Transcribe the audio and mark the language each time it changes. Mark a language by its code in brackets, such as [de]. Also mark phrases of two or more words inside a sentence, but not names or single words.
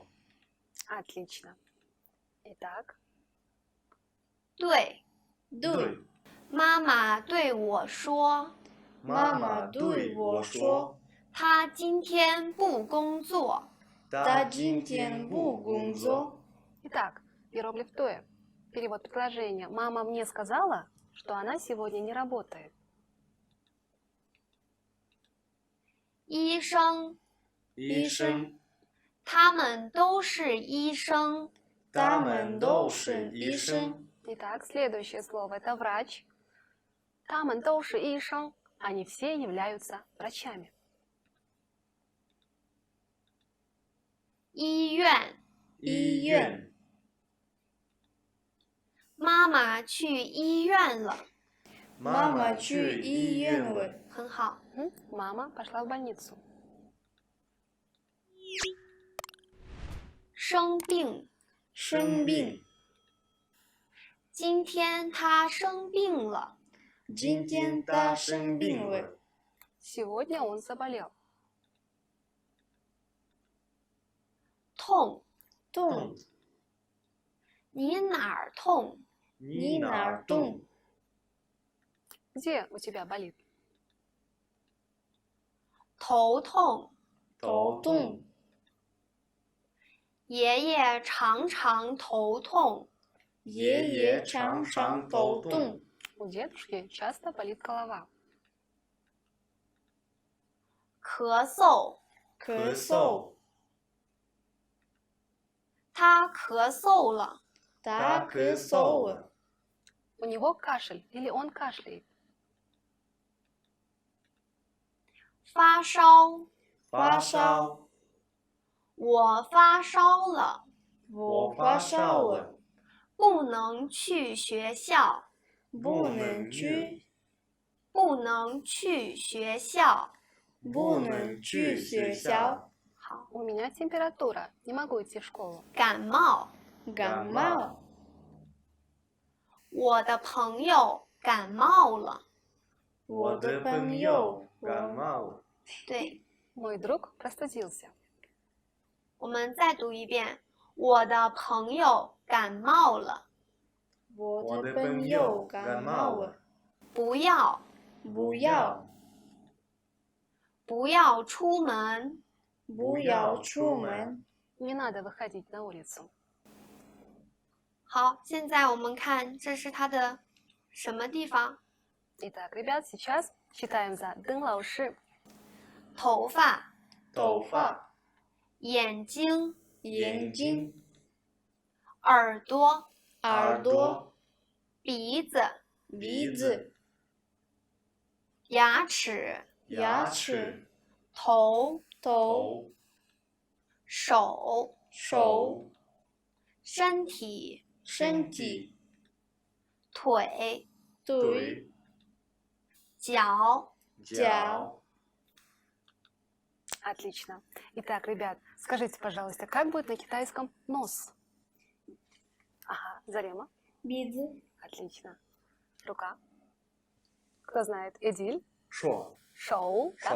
[ru] Отлично. Итак, [zh] 对，对，妈妈对我说，妈妈对我说，她今天不工作。她今天不工作。 [ru] итак, иероглиф «тое». Перевод предложения. Мама мне сказала, что она сегодня не работает. [zh] 医生，医生，他们都是医生。他们都是医生。 [ru] Итак, следующее слово это врач. [zh] 他们都医生. [ru] Они все являются врачами. [zh] 医院，医院，妈妈去医院了。妈妈去医院了。很好。 [ru] Мама пошла в больницу. [zh] 生病，生病，今天她生病了。今天她生病了。 [ru] Сегодня он заболел. [zh] 痛，痛，你哪儿痛？你哪儿痛？ [ru] Где у тебя болит? [zh] 头痛。头痛，爷爷常常头痛。爷爷常常头痛。 [ru] У дедушки часто болит голова. [zh] 咳嗽，咳嗽，他咳嗽了。他咳嗽了。 [ru] У него кашель или он кашляет. [zh] 发烧，发烧，我发烧了。我发烧了。不能去学校。不能去，不能去学校。不能去学校。好， [ru] У меня температура. Не могу идти в школу. [zh] 感冒。感冒，我的朋友感冒了。我的朋友感冒了。对， [ru] Мой друг простудился. [zh] 我们再读一遍。我的朋友感冒了。我的朋友感冒了。不要。不要，不要出门。不要出门。 [ru] Не надо выходить на улицу. [zh] 好，现在我们看这是它的什么地方？ [ru] Итак, ребят, сейчас читаем за Дын Лауши. [zh] 头发、头发、眼睛、眼睛、耳朵、耳朵、鼻子、鼻子、牙齿、牙齿、头、头、手、手、身体、身体、腿、腿、脚。脚。 [ru] Отлично. Итак, ребят, скажите, пожалуйста, как будет на китайском нос? Ага, Зарема. [zh] 鼻子、 [ru] Отлично. Рука. Кто знает? Эдиль. [zh] 说 [ru] Шоу. Да?